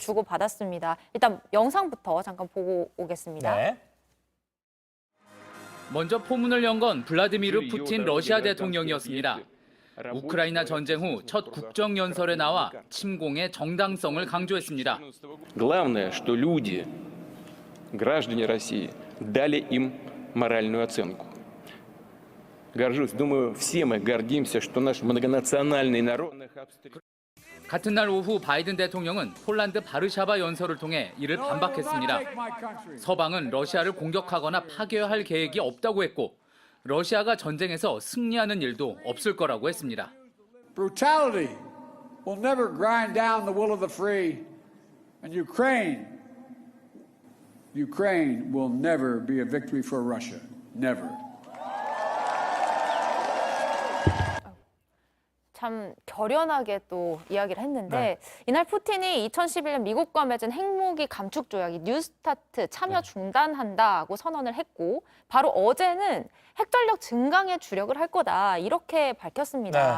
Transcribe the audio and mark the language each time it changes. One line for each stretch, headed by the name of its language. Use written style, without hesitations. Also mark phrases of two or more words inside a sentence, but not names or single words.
Korean: 주고받았습니다. 일단 영상부터 잠깐 보고 오겠습니다. 네. 먼저 포문을 연 건 블라디미르 푸틴 러시아 대통령이었습니다. 우크라이나 전쟁 후 첫 국정연설에 나와 침공의 정당성을 강조했습니다.
Russian: Главное, что люди, граждане России, дали им моральную оценку. Горжусь, думаю, все мы гордимся, что наш многонациональный народ...
Korean: 같은 날 오후 바이든 대통령은 폴란드 바르샤바 연설을 통해 이를 반박했습니다. 서방은 러시아를 공격하거나 파괴할 계획이 없다고 했고 러시아가 전쟁에서 승리하는 일도 없을 거라고 했습니다.
English: Brutality will never grind down the will of the free, and Ukraine will never be a victory for Russia. Never.
Korean: 참 결연하게 또 이야기를 했는데 이날 푸틴이 2011년 미국과 맺은 핵무기 감축 조약이 뉴스타트 참여 중단한다고 선언을 했고 바로 어제는 핵전력 증강에 주력을 할 거다 이렇게 밝혔습니다.